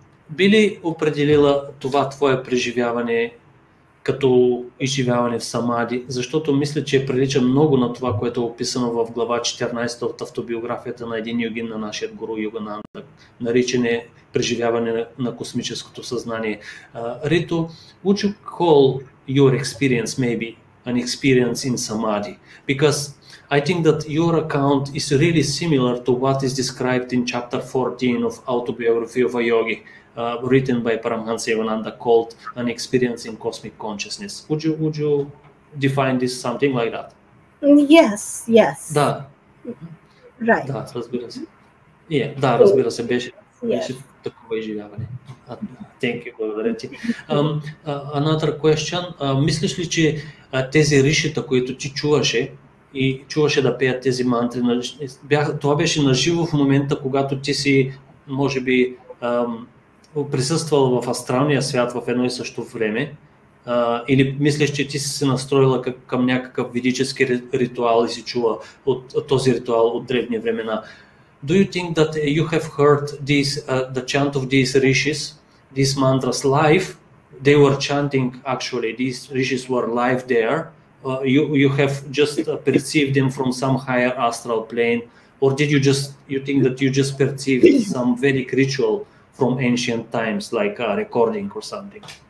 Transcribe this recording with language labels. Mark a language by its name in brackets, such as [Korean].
[Bulgarian] Би ли определила това твое преживяване като изживяване в самади, защото мисля, че прилича много на това, което е описано в глава 14 от автобиографията на един йогин на нашия гуру Йогананда, наричане преживяване на космическото съзнание. [English] Рито, would you call your experience maybe an experience in samadhi? Because I think that your account is really similar to what is described in chapter 14 of Autobiography of a Yogi, written by Paramhans Yonanda, called An Experience in Cosmic Consciousness. Would you define this something like that? Yes. [Bulgarian] Да. [English] Right. [Bulgarian] Да, разбира се. Да, разбира се, беше такова изживяване. [English] Thank you, [Bulgarian] благодаря ти. [English] Another question. [Bulgarian] Мислиш ли, че тези ришита, които ти чуваше да пеят тези мантри, това беше наживо в момента, когато ти си, може би, присъствал в астралния свят в едно и също време, или мислиш, че ти си се настроила към някакъв ведически ритуал и си чула от този ритуал от древни времена? [English] Do you think that you have heard the chant of these rishis these mantras live. They were chanting, actually, these rishis were live there. You have just perceived them from some higher astral plane, or did you think that you just perceived some Vedic ritual from ancient times, like a recording or something?